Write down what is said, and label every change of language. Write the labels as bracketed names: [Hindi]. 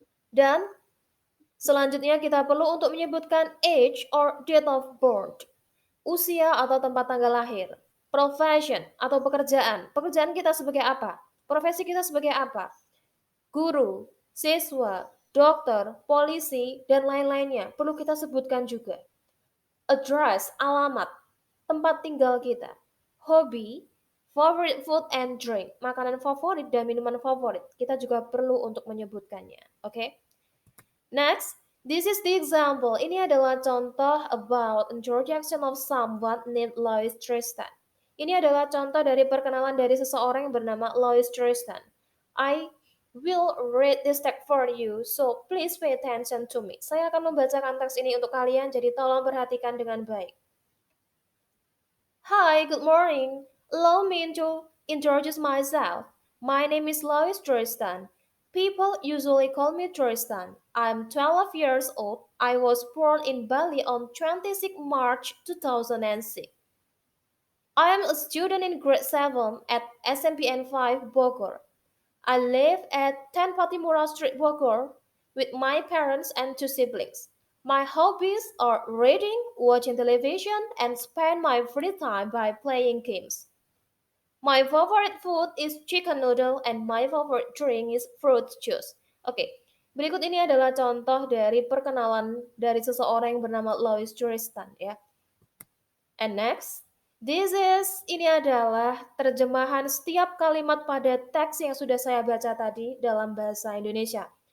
[Indonesian] Dan selanjutnya kita perlu untuk menyebutkan [English] age or date of birth, [Indonesian] usia atau tempat tanggal lahir, profession atau pekerjaan, pekerjaan kita sebagai apa, profesi kita sebagai apa, guru, siswa, dokter, polisi, dan lain-lainnya perlu kita sebutkan juga. Address, alamat, tempat tinggal kita. Hobi, [English] favorite food and drink, [Indonesian] makanan favorit dan minuman favorit. Kita juga perlu untuk menyebutkannya. Oke? [English] Next, this is the example. [Indonesian] Ini adalah contoh [English] about introduction of someone named Lois Tristan. [Indonesian] Ini adalah contoh dari perkenalan dari seseorang yang bernama Lois Tristan. [English] I will read this text for you, so please pay attention to me. [Indonesian] Saya akan membacakan teks ini untuk kalian, jadi tolong perhatikan dengan baik. [English] Hi, good morning. Allow me to introduce myself. My name is Lois Tristan. People usually call me Tristan. I'm 12 years old. I was born in Bali on 26 March 2006. I am a student in grade 7 at SMPN 5 Bogor. I live at 10 Patimura Street, Bogor, with my parents and two siblings. My hobbies are reading, watching television, and spend my free time by playing games. My favorite food is chicken noodle and my favorite drink is fruit juice. [Indonesian] Oke, berikut ini adalah contoh dari perkenalan dari seseorang yang bernama Lois Tristan ya. [English] And next, [Indonesian] ini adalah terjemahan setiap kalimat pada teks yang sudah saya baca tadi dalam bahasa Indonesia.